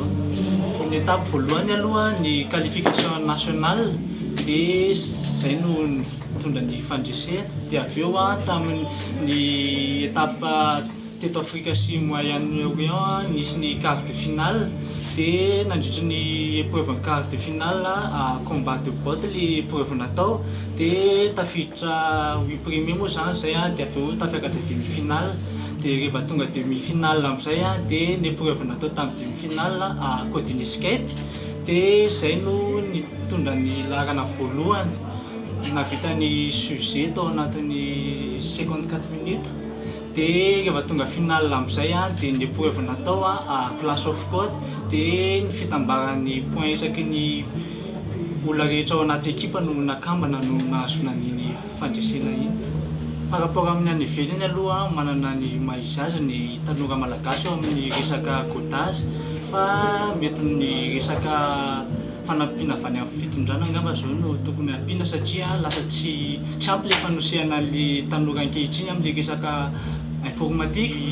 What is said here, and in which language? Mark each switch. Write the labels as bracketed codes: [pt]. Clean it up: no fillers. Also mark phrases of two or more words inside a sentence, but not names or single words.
[mg] Ny étape voalohany aloha ny [fr] qualification nationale [mg] dia zay no mitondra ny fandresena dia avy eo tamin'ny étape teto Afrika sy Moyen-Orient nisy ny [fr] quart de finale [mg] dia nandritra ny épreuve ny [fr] quart de finale combat de botte [mg] le épreuve natao dia tafiditra 8 premier moa zany zay dia avy eo tafiakatra demi-finale dia rehefa tonga demi-finale amin'izay dia ny épreuve natao tamin'ny demi-finale [en] coding escape [mg] dia zay no nitondra ny laharana voalohany navita ny sujet tao anatin'ny 54 minutes. Dia rehefa tonga finale amin'izay dia ny épreuve natao [en] class of code [mg] dia ny fitambaran'ny point isaky ny olona rehetra ao anaty ekipa no nakambana no nahazona ny fandresena iny. [fr] Par rapport [mg] amin'ny any ivelany aloha manana ny maha-izy azy ny tanora malagasy ao amin'ny resaka codage fa mety ny resaka fanampiana avy any amin'ny fitondrana angamba zao no tokony ampiana satria lasa tsy ampy le fanosehana le tanora ankehitriny amin'ny resaka informatique.